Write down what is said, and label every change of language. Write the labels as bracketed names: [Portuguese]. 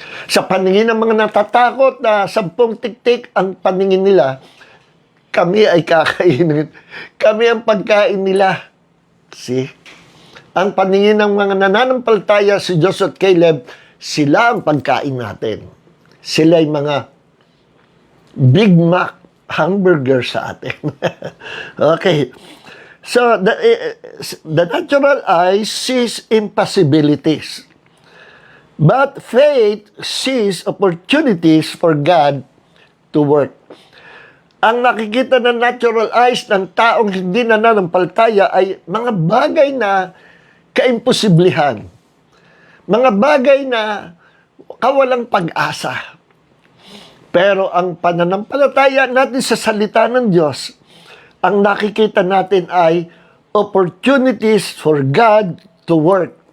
[Filipino] Sa paningin ng mga natatakot na 10 tiktik, ang paningin nila, kami ay kakainin. Kami ang pagkain nila. [English] See? [Filipino] Ang paningin ng mga nananampalataya, si Joshua at Caleb, sila ang pagkain natin. Sila ay mga Big Mac hamburger sa atin. [English] Okay. So, the natural eye sees impossibilities. But faith sees opportunities for God to work. [Filipino] Ang nakikita ng [English] natural eyes [Filipino] ng taong hindi nananampalataya ay mga bagay na kaimposiblihan. Mga bagay na kawalang pag-asa. Pero ang pananampalataya natin sa salita ng Diyos, ang nakikita natin ay [English] opportunities for God to work.